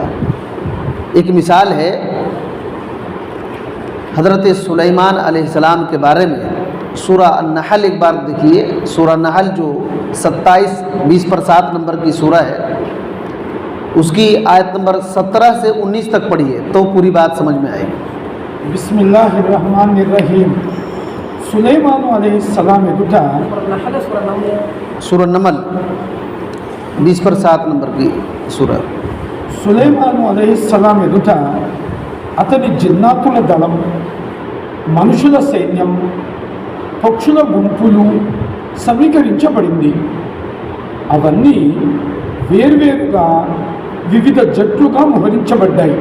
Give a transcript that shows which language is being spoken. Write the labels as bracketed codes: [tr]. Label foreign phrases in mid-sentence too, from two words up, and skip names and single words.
[ur] ایک مثال ہے حضرت سلیمان علیہ السلام کے بارے میں، سورہ النحل ایک بار دیکھیے، سورہ النحل جو 27 20 پر 7 نمبر کی سورہ ہے، اس کی آیت نمبر 17 سے 19 تک پڑھیے تو پوری بات سمجھ میں آئے گی۔ [ar] بسم اللہ الرحمن الرحیم۔ [ur] سلیمان علیہ السلام گٹا سورہ نمل 20 پر 7 نمبر کی سورہ۔ [te] సులైమాను అలైహిస్సలాం ఎదుట అతని జిన్నాతుల దళం, మనుషుల సైన్యం, పక్షుల గుంపులు సమీకరించబడింది. అవన్నీ వేర్వేరుగా వివిధ జట్లుగా మోహరించబడ్డాయి.